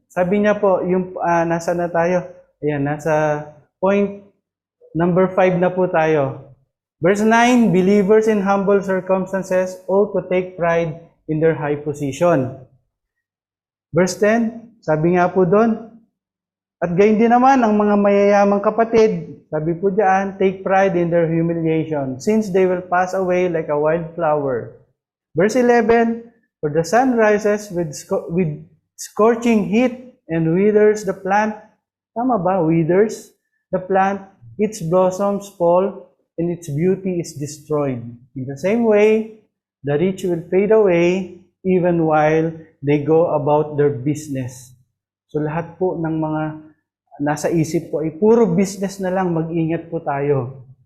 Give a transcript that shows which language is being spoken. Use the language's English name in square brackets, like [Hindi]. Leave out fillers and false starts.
[Filipino] Sabi niya po, yung nasa na tayo? Ayan, nasa point number 5 na po tayo. [English] Verse 9, believers in humble circumstances ought to take pride in their high position. Verse 10, [Filipino] sabi nga po doon, at gayon din naman ang mga mayayamang kapatid, sabi po diyan, [English] take pride in their humiliation, since they will pass away like a wild flower. Verse 11, for the sun rises with scorching heat and withers the plant. [Filipino] Tama ba? [English] Withers the plant, its blossoms fall, and its beauty is destroyed. In the same way, the rich will fade away even while they go about their business. [Filipino] So lahat po ng mga nasa isip ko ay puro business na lang, mag-ingat po tayo.